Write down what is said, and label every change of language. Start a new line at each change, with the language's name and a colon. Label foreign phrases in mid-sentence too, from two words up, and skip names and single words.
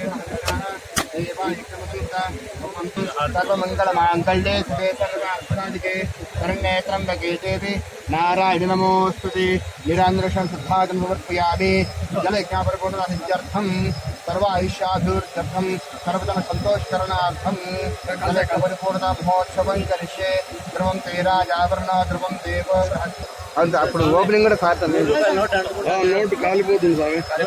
Sanskrit: सर्वमङ्गलमाङ्गल्ये शिवे सर्वार्थसाधिके शरण्ये त्र्यम्बके देवी नारायणि नमोऽस्तुते निरान्द्रशं सिद्धादं समर्पयामि जलयज्ञापरिपूर्णसिद्ध्यर्थं सर्वायुष्याभिवृद्ध्यर्थं सर्वतः सन्तोषकरणार्थं जलयज्ञपरिपूर्णता महोत्सवं करिष्ये ध्रुवं ते राजावरण ध्रुवं देव
Telugu: అంత అప్పుడు ఓపెనింగ్ కూడా కాదు నోటు కాలిపోతుంది స్వామి